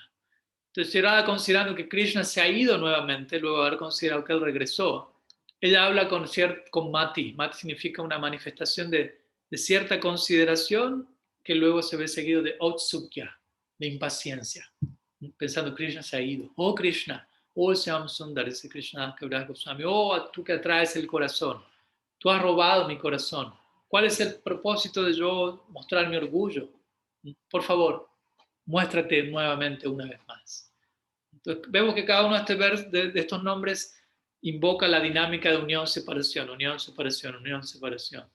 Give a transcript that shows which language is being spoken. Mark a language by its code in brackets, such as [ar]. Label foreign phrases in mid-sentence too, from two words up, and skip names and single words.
[es] Entonces, Radha, considerando que Krishna se ha ido nuevamente, luego de haber considerado que él regresó, ella habla con Mati. Mati significa una manifestación de cierta consideración que luego se ve seguido de Outsukya, de impaciencia, pensando que Krishna se ha ido. Oh Krishna, oh Shyam Sundar, dice Krishna Kaviraj Goswami, oh tú que atraes el corazón, tú has robado mi corazón. ¿Cuál es el propósito de yo mostrar mi orgullo? Por favor, muéstrate nuevamente una vez más. Entonces, vemos que cada uno de estos nombres invoca la dinámica de unión-separación, unión-separación, unión-separación.